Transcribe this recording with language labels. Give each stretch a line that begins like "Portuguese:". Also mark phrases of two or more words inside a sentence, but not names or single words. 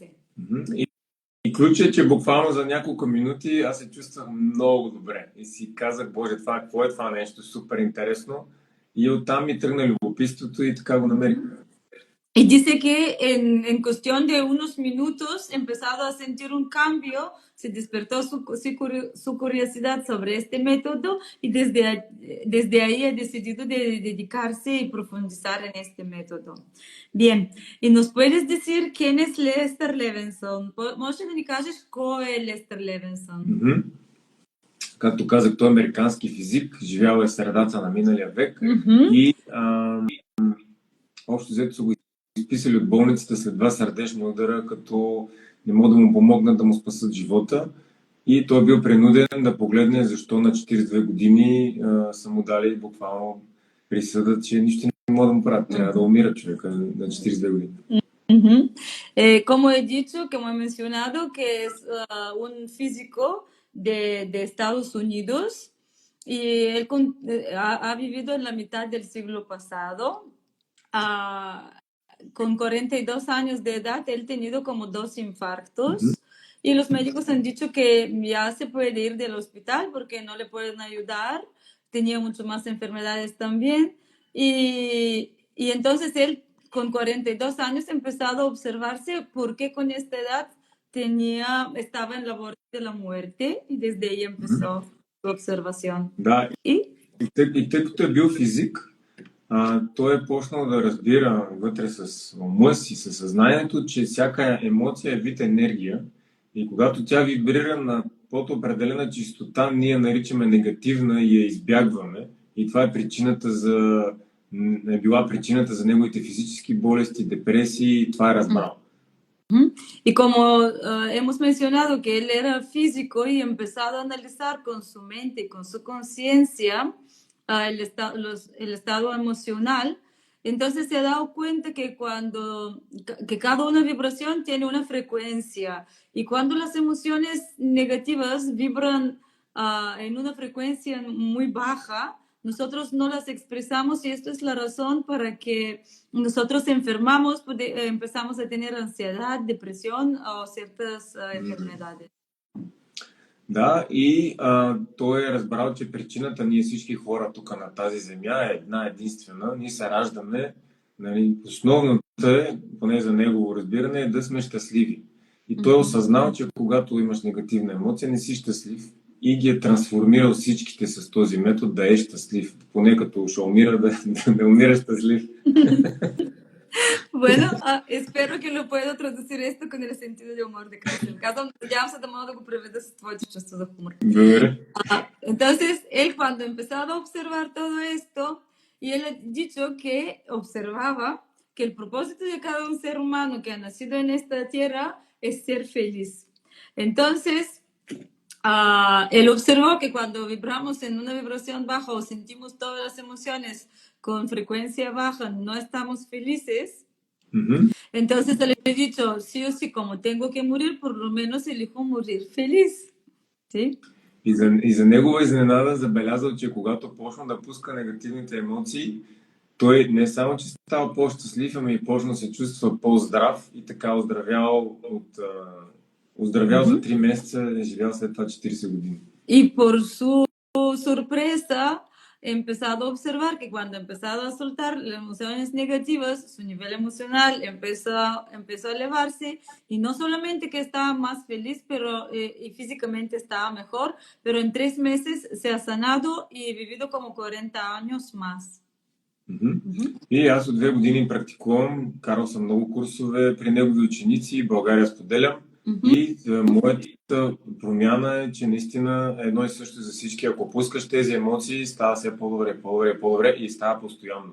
Bulgarian: И ключът е, че буквално за няколко минути аз се чувствах много добре и си казах, боже, какво е това нещо, супер интересно. И оттам ми тръгна любопитството и така го намерих.
Spanish: Y dice que en cuestión de unos minutos empezado a sentir un cambio, se despertó su curiosidad sobre este método y desde ahí ha decidido de dedicarse y profundizar en este método. Bien, ¿y nos puedes decir quién es Lester Levinson?
Bulgarian: Може да ни кажеш кой е Лестер Левинсън? Мгм. Както казах, той е американски физик, живял е в средата на миналия век и общо взето са го изписали от болницата след 2 сърдечни удара, като не могат да му помогнат да му спасат живота. И той бил принуден да погледне защо на 42 години са му дали буквално присъда, че нищо не може да му правят. Трябва да умира човека на 42 години.
Spanish: Como he dicho, como he mencionado, que es un físico de Estados Unidos y él ha vivido en la mitad del siglo pasado. Con 42 años de edad, él ha tenido como 2 infartos y los médicos han dicho que ya se puede ir del hospital porque no le pueden ayudar. Tenía mucho más enfermedades también. Y entonces él, con 42 años, ha empezado a observarse por qué con esta edad estaba en la borde de la muerte y desde ahí empezó su observación.
Bulgarian: Да, и тъй като е бил физик, той е почнал да разбира вътре с ума си, със съзнанието, че всяка емоция е вид енергия и когато тя вибрира на под определена чистота, ние наричаме негативна и я избягваме. И това е била причината за неговите физически болести, депресии, и това е разбрал.
Spanish: Y como hemos mencionado que él era físico y empezado a analizar con su mente y con su conciencia el estado emocional, entonces se ha dado cuenta que cada una vibración tiene una frecuencia y cuando las emociones negativas vibran en una frecuencia muy baja, nosotros no las expresamos y esto es la razón para que nosotros enfermamos, empezamos a tener ansiedad, depresión o ciertas enfermedades.
Bulgarian: Да, и той е разбрал, че причината ние всички хора тук на тази земя е една единствена. Ние се раждаме, нали, основната е, поне за негово разбиране, е да сме щастливи. И той е осъзнал, че когато имаш негативна емоция, не си щастлив и ги е трансформирал всичките с този метод да е щастлив. Поне като ще умира, да умира щастлив.
Spanish: Bueno, espero que lo pueda traducir esto con el sentido de humor de Кръстен.
Bulgarian: Надявам се да мога да го преведа с твоето чувство за humor.
Spanish: Entonces, él cuando empezaba a observar todo esto, y él ha dicho que observaba que el propósito de cada un ser humano que ha nacido en esta tierra es ser feliz. Entonces, él observó que cuando vibramos en una vibración baja o sentimos todas las emociones con frecuencia baja, no estamos felices. Entonces le he dicho, sí o sí, como tengo que morir, por lo menos elijo morir feliz. ¿Sí?
Bulgarian: И за негова изненада забелязал, че когато почна да пуска негативните емоции, той не само, че става по-щастлив, ами и почна да се чувства по-здрав и така оздравял за 3 месеца, е живял след това 40 години.
Spanish: И por su sorpresa, he empezado a observar que cuando he empezado a soltar las emociones negativas, su nivel emocional empezó a elevarse y no solamente que estaba más feliz y físicamente estaba mejor, pero en 3 meses se ha sanado y vivido como 40 años más.
Bulgarian: И аз от 2 години практикувам, карал съм много курсове при негови ученици, България споделям. И моята промяна е, че наистина е едно и също за всички. Ако пускаш тези емоции, става все по-добре и става постоянно.